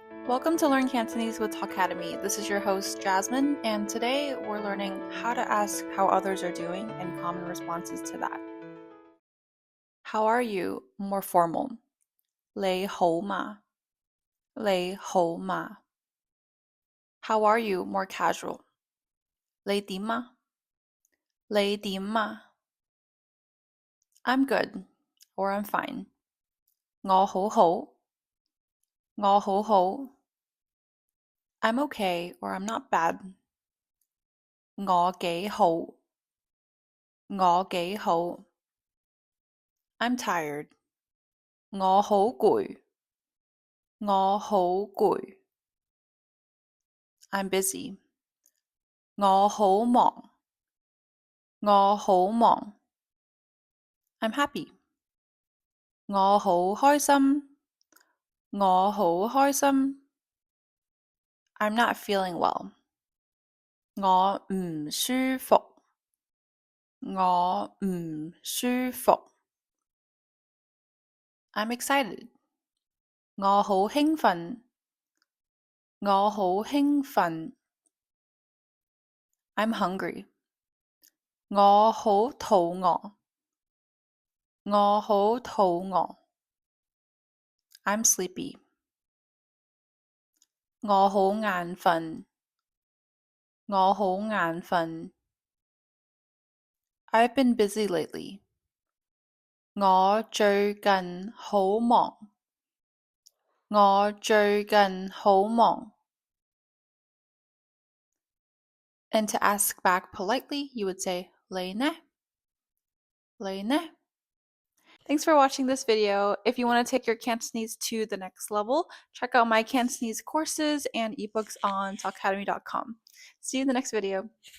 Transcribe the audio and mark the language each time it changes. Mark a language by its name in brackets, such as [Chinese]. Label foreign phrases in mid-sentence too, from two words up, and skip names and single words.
[English] Welcome to Learn Cantonese with Talkademy. This is your host, Jasmine, and today we're learning how to ask how others are doing and common responses to that. How are you? More formal. [Cantonese] 你好嗎?你好嗎? [English] How are you? More casual. [Cantonese] 你點呀? 你點呀? [English] I'm good, or I'm fine. [Cantonese] 我好好. 我好好. [English] I'm okay, or I'm not bad. [Cantonese] 我幾好. 我幾好. [English] I'm tired. [Cantonese] 我好攰. 我好攰. [English] I'm busy. [Cantonese] 我好忙. 我好忙. [English] I'm happy. [Cantonese] 我好開心. 我好開心. [English] I'm not feeling well. [Cantonese] 我唔舒服. 我唔舒服. [English] I'm excited. [Cantonese] 我好興奮. 我好興奮. [English] I'm hungry. [Cantonese] 我好肚餓. 我好肚餓. [English] I'm sleepy. [Cantonese] 我好眼瞓. 我好眼瞓. [English] I've been busy lately. [Cantonese] 我最近好忙. 我最近好忙. [English] And to ask back politely, you would say, [Cantonese] 你呢? 你呢? [English] Thanks for watching this video. If you want to take your Cantonese to the next level, check out my Cantonese courses and ebooks on talkacademy.com. See you in the next video.